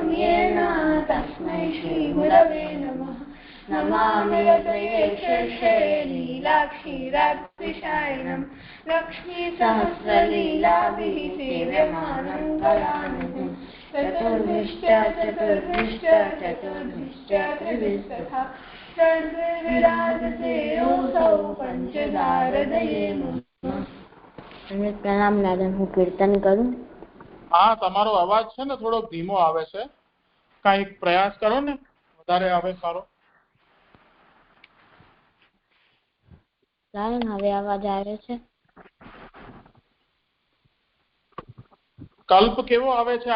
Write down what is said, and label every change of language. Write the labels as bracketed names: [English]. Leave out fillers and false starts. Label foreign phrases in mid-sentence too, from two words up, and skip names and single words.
[Sanskrit] येन तस्मै श्रीगुरवे नमः नमामि यत्रयेशे लीलाक्षीराब्धिशायनं लक्ष्मीसहस्रलीलाभिः सेव्यमानं कलानिधिं चतुर्भिश्च त्रिभिस्तथा षड्विराजते योऽसौ पञ्चदारदये नमः। [Hindi] प्रणाम दादा, [Gujarati] હું કીર્તન કરું? હા, તમારો અવાજ છે ને થોડો ધીમો આવે છે, કઈક પ્રયાસ કરો ને વધારે આવે સારો. કારણ હવે અવાજ આવે છે? કલ્પ કેવો આવે છે?